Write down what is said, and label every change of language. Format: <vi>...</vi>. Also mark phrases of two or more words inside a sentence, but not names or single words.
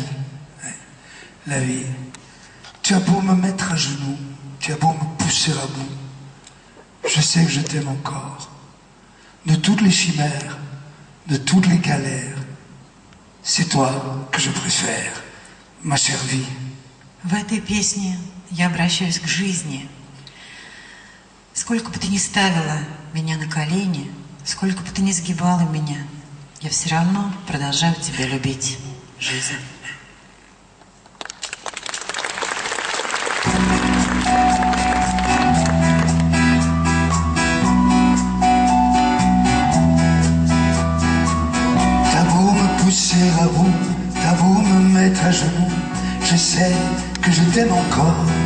<fr>La vie. Tu as beau me mettre à genoux, tu as beau me pousser à bout. Je sais que je t'aime encore. De toutes les chimères, de toutes les galères, c'est toi que je préfère, ma chère vie.</fr> <ru>В этой песне я обращаюсь к жизни. Сколько бы ты ни ставила меня на колени, сколько бы ты ни сгибала меня, я все равно продолжаю тебя любить, жизнь.</ru> <fr>À bout, t'as beau me mettre à genoux, je sais que je t'aime encore.</fr>